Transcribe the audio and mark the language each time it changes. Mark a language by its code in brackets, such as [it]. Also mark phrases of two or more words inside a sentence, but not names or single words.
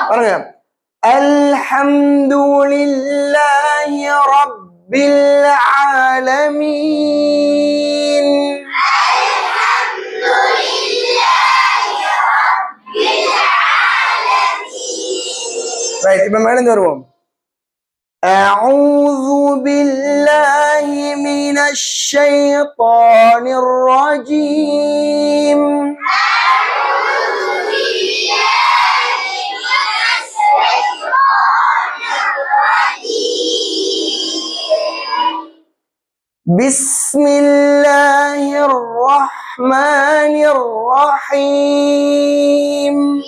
[ar] பாருங்க الحمد لله رب العالمين. [ta] ரைட், இப்ப மேலே வருவோம். [ar] أعوذ بالله من الشيطان الرجيم. بسم الله الرحمن الرحيم.